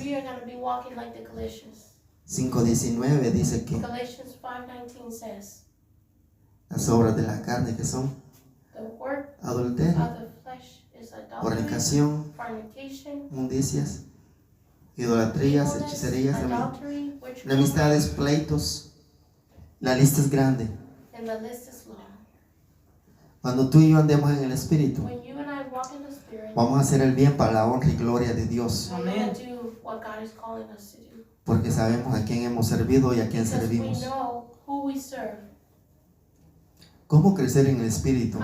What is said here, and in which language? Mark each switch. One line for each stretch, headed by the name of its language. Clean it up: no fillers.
English: we are going to be walking like the Galatians.
Spanish: 5:19 dice que
English: Galatians 5:19 says,
Spanish: las obras de la carne que son
English: the work
Spanish: adulterio,
English: of the flesh is adultery,
Spanish: fornicación,
English: fornication,
Spanish: inmundicias, idolatrías,
English: evilness,
Spanish: hechicerías,
English: adultery, witchcraft,
Spanish: enemistades, pleitos. La lista es grande.
English: and the list is long.
Spanish: Cuando tú y yo andemos en el Espíritu,
English: When you and I walk in the Spirit,
Spanish: vamos a hacer el bien para la honra y gloria de Dios,
English: we're going to do what God is calling us to do.
Spanish: porque sabemos a quién hemos servido y a quién
English: Because we
Spanish: servimos.
English: know who we serve.
Spanish: ¿Cómo crecer en el Espíritu, mi